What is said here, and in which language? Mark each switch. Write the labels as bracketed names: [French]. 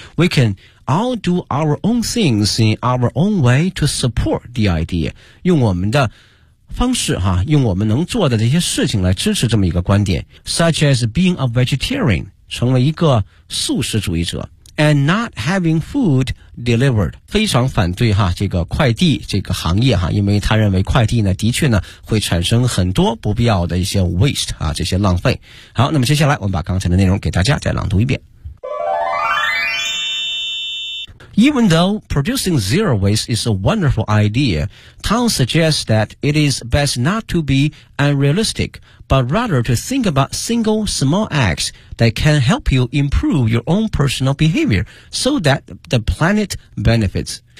[English] We can all do our own things in our own way to support the idea. [Chinese] 用我们的方式哈、啊、用我们能做的这些事情来支持这么一个观点。 [English] Such as being a vegetarian, [Chinese] 成为一个素食主义者。 [English] And not having food delivered, [Chinese] 非常反对哈这个快递这个行业哈，因为他认为快递呢的确呢会产生很多不必要的一些 waste 啊，这些浪费。好，那么接下来我们把刚才的内容给大家再朗读一遍。 [English] Even though producing zero waste is a wonderful idea, Tang suggests that it is best not to be unrealistic, but rather to think about single small acts that can help you improve your own personal behavior so that the planet benefits.